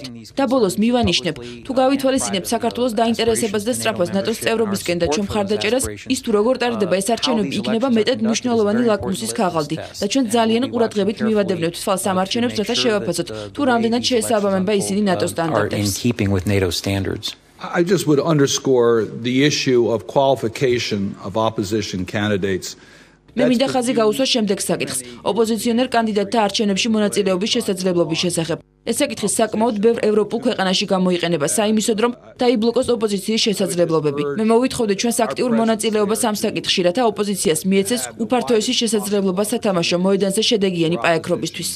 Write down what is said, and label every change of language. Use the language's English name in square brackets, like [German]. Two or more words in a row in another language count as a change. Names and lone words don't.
[Georgian] და ბოლოს მივანიშნებ, თუ გავითვალისწინებთ საქართველოს დაინტერესებას და სწრაფას ნატოს წევრობისკენ და ჩვენ მხარდაჭერას, ის თუ როგორ ტარდება ეს არჩევნები იქნება მეტად მნიშვნელოვანი ლაკმუსის ქაღალდი და ჩვენ ძალიან ყურადღებით მივადევნებთ თვალს ამ არჩევნებს, რათა შევაფასოთ, თუ რამდენად შეესაბამება ისინი ნატოს სტანდარტებს. [English] I just would underscore the issue of qualification of opposition candidates. [Georgian] მე მინდა ხაზი გაუსვა შემდეგ საკითხს, ოპოზიციონერ კანდიდატთა არჩევნებში მონაწილეობის შესაძლებლობის შესახებ. ეს საკითხი საკმაოდ ბევრ ევროპულ ქვეყანაში გამოიყენება საიმისოდ, რომ დაიბლოკოს ოპოზიციის შესაძლებლობები. მე მოვითხოვდი ჩვენს აქტიურ მონაწილეობას ამ საკითხში, რათა ოპოზიციას მიეცეს უფართოესი შესაძლებლობა სათამაშო მოედანზე შედეგიანი პაექრობისთვის.